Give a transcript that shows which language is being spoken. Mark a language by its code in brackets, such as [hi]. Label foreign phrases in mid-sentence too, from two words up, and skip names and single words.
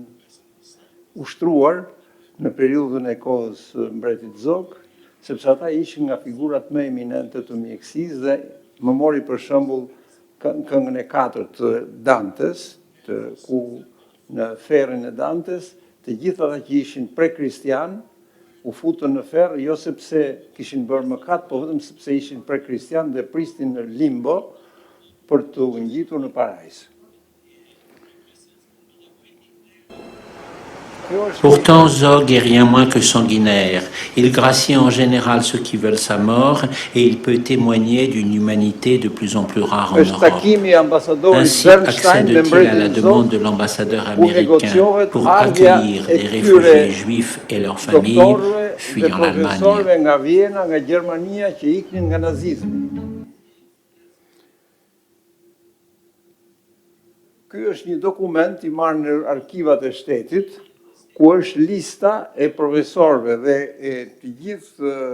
[sq] ushtruar në periudhën e kohës mbretit Zog, sepse ata ishin nga figurat më eminente të mjekësisë dhe më mori për shembull këngën e 4 të Dantes, ku në ferrin e Dantes, të gjithë ata që ishin prekristian u futën në ferr jo sepse kishin bërë mëkat, po vetëm sepse ishin prekristian dhe pristin në limbo për të ngjitur në parajs. [fr] Pourtant, Zog est rien moins que sanguinaire. Il gracie en général ceux qui veulent sa mort et il peut témoigner d'une humanité de plus en plus rare en Europe. Ainsi accède-t-il à la demande de l'ambassadeur américain pour accueillir des réfugiés juifs et leurs familles fuyant l'Allemagne. [sq] Ky është një dokument i marrë në arkivat e shtetit, ku është lista e profesorëve dhe e të gjithë